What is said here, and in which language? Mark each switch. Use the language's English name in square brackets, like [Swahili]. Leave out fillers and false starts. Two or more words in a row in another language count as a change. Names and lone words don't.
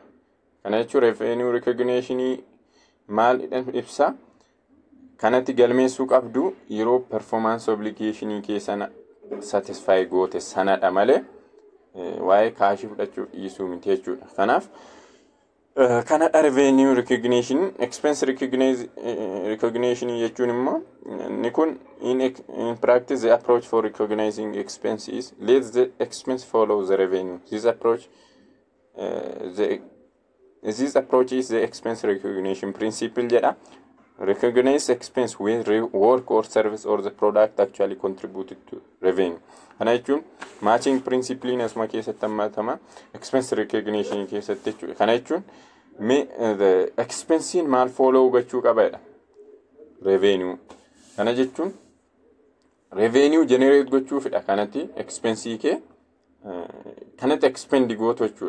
[Oromo] Kana jechuun [English] revenue recognition [Oromo] maal ibsa? Kanatti galmeessuu qabdu yeroo [English] performance obligation [Oromo] keessana satisfy goote sanadha malee waa'ee kaashii fudhachuu dhiisuu miti jechuudha. Kanaaf kanadha [English] revenue recognition. Expense recognition [Oromo] jechuun immoo ni kun [English] in practice the approach for recognizing expenses lets the expense follow the revenue. This approach is the expense recognition principle jedha. Recognize expense when work or service or the product actually contributed to revenue. [Oromo] Kana jechuun [English] matching principle [Oromo] in asuma keessatti hammatama [English] expense recognition [Oromo] keessatti jechuudha. Kana jechuun [English] the expense [Oromo] maal follow gochuu qabaadha? Revenue. Kana jechuun [English] revenue generate [Oromo] gochuufidha. Kanatti expense kee kanatti expend gootu jechuudha.